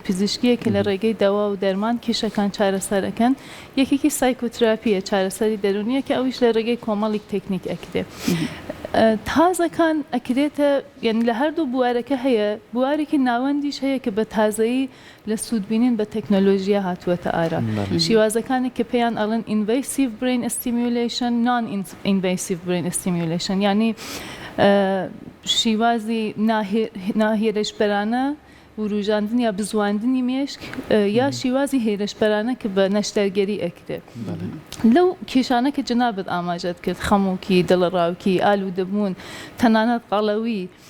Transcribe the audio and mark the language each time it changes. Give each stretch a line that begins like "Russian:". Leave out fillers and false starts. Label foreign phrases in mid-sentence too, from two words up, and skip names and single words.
Central Kurdish: پزیشکیە کە لە ڕێگەی دەوا و دەرمان کێشەکان چارەسەرەکەن یەکێکی سایکۆتراپیە چارەسەری دەرونیە کە ئەویش لە ڕێگەی کۆمەڵێک تەکنیک ئەکرێ تازەکان ئەکرێتە یعنی لە هەردوو بوارەکە هەیە بوارێکی ناوەندیش هەیە کە بە تازایی لە سوودبینین بە تەکنۆلۆژیە هاتووەتە ئارا شیوازەکانی کە پێیان ئەڵێن
English: invasive brain stimulation non-invasive brain stimulation
Central Kurdish: یعنی شیوازی ناهێرشبەرانە وروژاندن یا بزواندنی مێشک یا شیوازی هێرشبەرانە کە بە نەشتەرگەری ئەکرێت لەو کێشانە کە جنابەت ئاماژەت کرد خەمووکی دڵڕاوکی ئالوودەبوون تەنانەت قەڵەوی